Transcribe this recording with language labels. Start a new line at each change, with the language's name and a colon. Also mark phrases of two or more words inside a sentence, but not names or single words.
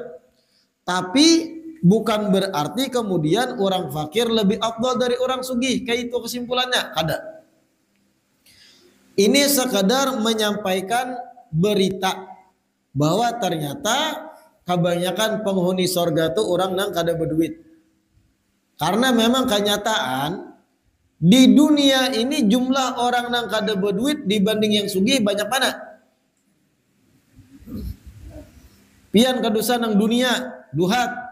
Indonesian: Tapi bukan berarti kemudian orang fakir lebih afdal dari orang sugih. Kayak itu kesimpulannya. Ada. Ini sekadar menyampaikan berita bahwa ternyata kebanyakan penghuni sorga tuh orang nang kada berduit. Karena memang kenyataan di dunia ini jumlah orang nang kada berduit dibanding yang sugih banyak mana? Pian kadusan nang dunia duhat.